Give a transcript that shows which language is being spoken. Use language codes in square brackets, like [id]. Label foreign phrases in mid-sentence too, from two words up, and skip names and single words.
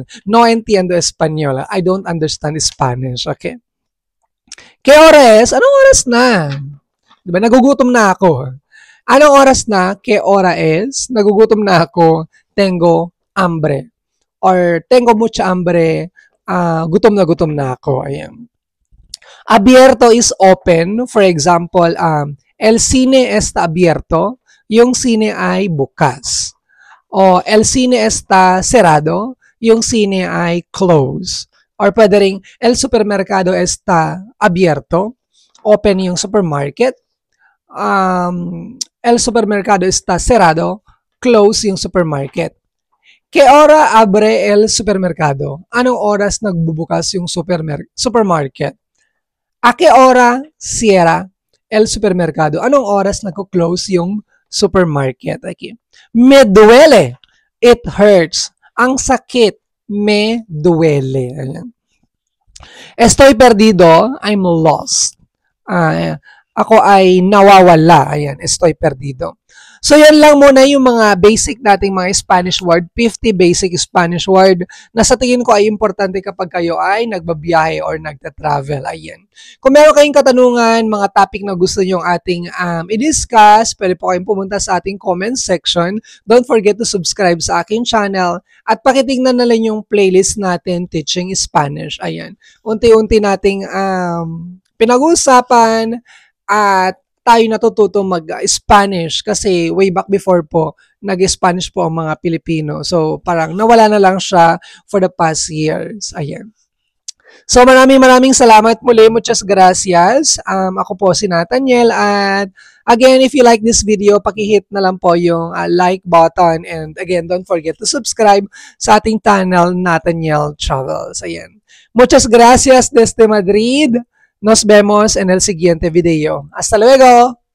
[es] No entiendo español. [en] I don't understand Spanish. [es] Okay? ¿Qué hora es? [tl] Anong oras na? Diba? Nagugutom na ako. Anong oras na? [es] ¿Qué hora es? [tl] Nagugutom na ako. [es] Tengo hambre. Or tengo mucha hambre. [tl] Gutom na ako. Ayan. [en] Abierto is open. For example, [es] el cine está abierto. [tl] Yung cine ay bukas. [es] O el cine está cerrado. [tl] Yung cine ay close. Or pwede rin, [es] el supermercado está abierto. [tl] Open yung supermarket. [es] El supermercado está cerrado. [tl] Close yung supermarket. [es] ¿Qué hora abre el supermercado? [tl] Anong oras nagbubukas yung supermarket? [es] ¿A qué hora cierra el supermercado? [tl] Anong oras nagko-close yung supermarket? [es] Okay. Me duele. [en] It hurts. [tl] Ang sakit. [es] Me duele. Ayan. Estoy perdido. [en] I'm lost. [tl] Ako ay nawawala. Ayan. [es] Estoy perdido. [tl] So, yan lang muna yung mga basic nating mga Spanish word, 50 [en] basic Spanish word [tl] na sa tingin ko ay importante kapag kayo ay nagbabiyahe or nagta-travel. Ayan. Kung meron kayong katanungan, mga topic na gusto nyo ating i-discuss, pwede po kayong pumunta sa ating comment section. [en] Don't forget to subscribe [tl] sa aking channel at pakitignan na lang yung playlist natin, Teaching Spanish. Ayan. Unti-unti nating pinag-uusapan at tayo natututo mag-Spanish kasi [en] way back before [tl] po, nag-Spanish po ang mga Pilipino. So, parang nawala na lang siya [en] for the past years. [tl] Ayan. So, maraming salamat muli. [es] Muchas gracias. [tl] Ako po si Nathaniel at again, [en] if you like this video, [tl] pakihit na lang po yung [en] like button [tl] and again, [en] don't forget to subscribe [tl] sa ating channel, Nathaniel Travels. Ayan. [es] Muchas gracias desde Madrid. Nos vemos en el siguiente video. Hasta luego!